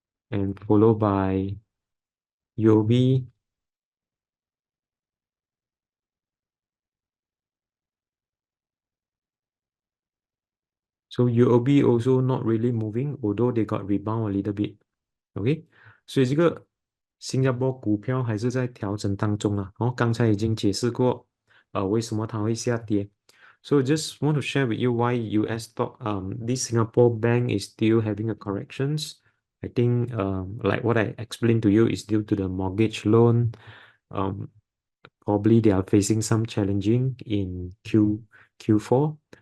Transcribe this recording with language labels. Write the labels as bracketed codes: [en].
[en] And followed by UOB, So UOB also not really moving, although they got rebound a little bit. [zh] OK，所以这个新加坡股票还是在调整当中啊。哦，刚才已经解释过，为什么它会下跌。 [en] So just want to share with you why US stock, this Singapore bank is still having a corrections. I think, like what I explained to you is due to the mortgage loan. Probably they are facing some challenging in Q4.